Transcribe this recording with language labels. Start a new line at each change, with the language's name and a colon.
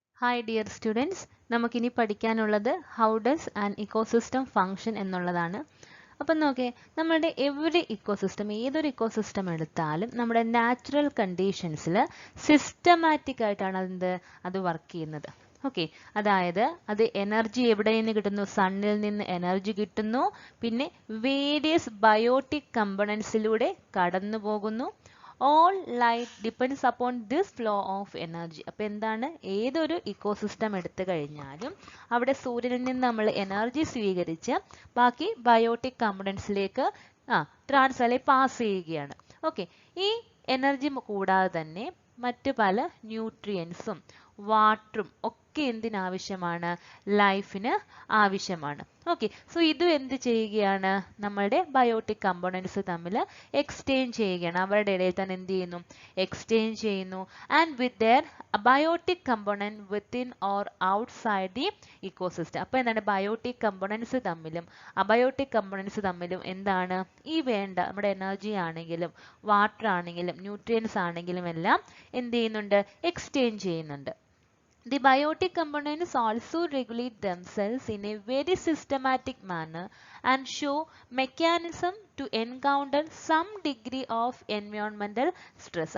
English: Hi dear students,
Malayalam: നമുക്കിനി പഠിക്കാനുള്ളത്
English: how does an ecosystem function
Malayalam: എന്നുള്ളതാണ്. അപ്പം നോക്കേ, നമ്മുടെ എവറി ഇക്കോസിസ്റ്റം, ഏതൊരു ഇക്കോസിസ്റ്റം എടുത്താലും നമ്മുടെ നാച്ചുറൽ കണ്ടീഷൻസിൽ സിസ്റ്റമാറ്റിക് ആയിട്ടാണ് അത് വർക്ക് ചെയ്യുന്നത്. ഓക്കെ, അതായത് അത് എനർജി എവിടെ നിന്ന് കിട്ടുന്നു? സണ്ണിൽ നിന്ന് എനർജി കിട്ടുന്നു, പിന്നെ വേരിയസ് ബയോട്ടിക് കമ്പണൻസിലൂടെ കടന്നു പോകുന്നു.
English: All light depends upon this flow of energy.
Malayalam: അപ്പോൾ എന്താണ്, ഏതൊരു ഇക്കോസിസ്റ്റം എടുത്തു കഴിഞ്ഞാലും അവിടെ സൂര്യനിൽ നിന്ന് നമ്മൾ എനർജി സ്വീകരിച്ച് ബാക്കി ബയോട്ടിക് കമ്പണൻസിലേക്ക് പാസ് ചെയ്യുകയാണ്. ഓക്കെ, ഈ എനർജി കൂടാതെ തന്നെ മറ്റു പല ന്യൂട്രിയൻസും വാട്ടറും ഒക്കെ എന്തിനാവശ്യമാണ്? ലൈഫിന് ആവശ്യമാണ്. ഓക്കെ, സോ ഇതും എന്ത് ചെയ്യുകയാണ്? നമ്മളുടെ ബയോട്ടിക് കമ്പോണൻസ് തമ്മിൽ എക്സ്ചേഞ്ച് ചെയ്യുകയാണ്. അവരുടെ ഇടയിൽ തന്നെ എന്ത് ചെയ്യുന്നു? എക്സ്ചേഞ്ച് ചെയ്യുന്നു.
English: And with their biotic component within or outside the ecosystem.
Malayalam: അപ്പോൾ എന്താണ്, ബയോട്ടിക് കമ്പോണൻസ് തമ്മിലും അബയോട്ടിക് കമ്പോണൻസ് തമ്മിലും എന്താണ് ഈ വേണ്ട നമ്മുടെ എനർജി ആണെങ്കിലും വാട്ടർ ആണെങ്കിലും ന്യൂട്രിയൻസ് ആണെങ്കിലും എല്ലാം എന്ത് ചെയ്യുന്നുണ്ട്? എക്സ്ചേഞ്ച് ചെയ്യുന്നുണ്ട്.
English: The biotic components also regulate themselves in a very systematic manner and show mechanism to encounter some degree of environmental stress.